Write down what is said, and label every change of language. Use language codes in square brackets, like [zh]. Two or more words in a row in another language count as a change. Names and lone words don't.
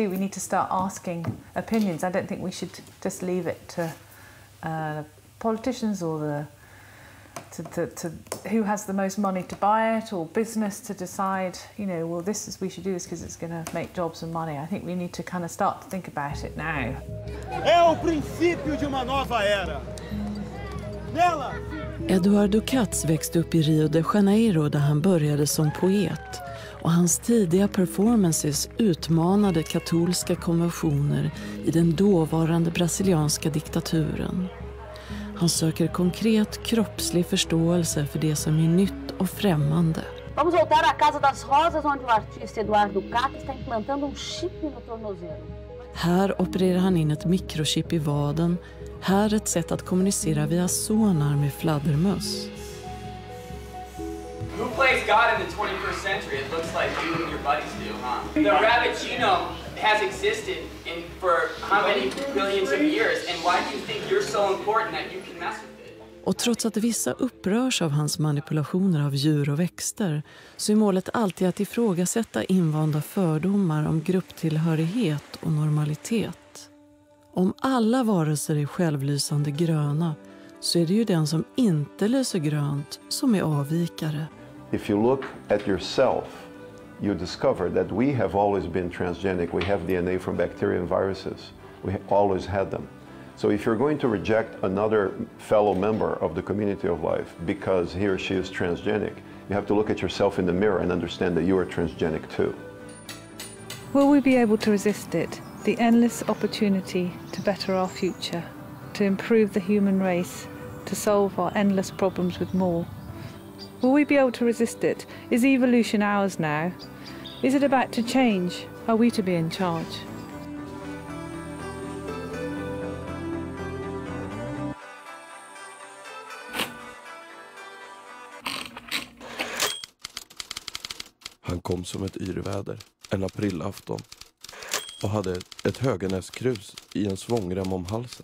[en] We need to start asking opinions. I don't think we should just leave it to politicians or to who has the most money to buy it, or business to decide, you know, well, we should do this because it's going to make jobs and money. I think we need to kind of start to think about it now. [pt] É o princípio de uma nova era. [sv] Eduardo Katz växte upp i Rio de Janeiro där han började som poet, och hans tidiga performances utmanade katolska konventioner i den dåvarande brasilianska diktaturen. Han söker konkret kroppslig förståelse för det som är nytt och främmande. [pt] Vamos voltar à Casa das Rosas, onde o artista Eduardo Katz está implantando chip no tornozelo. [sv] Här opererar han in ett mikrochip i vaden. Här ett sätt att kommunicera via sonar med fladdermöss. [en] Who plays God in the 21st century? It looks like you and your buddies do, huh? The rabbit genome has existed in for how many billions of years, and why do you think you're so important that you can mess with it? [sv] Och trots att vissa upprörs av hans manipulationer av djur och växter så är målet alltid att ifrågasätta invanda fördomar om grupptillhörighet och normalitet. Om alla varelser är självlysande gröna så är det ju den som inte lyser grönt som är avvikare. [en] If you look at yourself, you discover that we have always been transgenic. We have DNA from bacteria and viruses. We always had them. So if you're going to reject another fellow member of the community of life because he or she is transgenic, you have to look at yourself in the mirror and understand that you are transgenic too. Will we be able to resist it? The endless opportunity to better our future, to improve the human race, to solve our endless problems with more. Will we be able to resist it? Is evolution ours now? Is it about to change? Are we to be in charge? [sv] Han kom som ett yrväder, en aprilafton, och hade ett höganäskrus i en svångrem om halsen.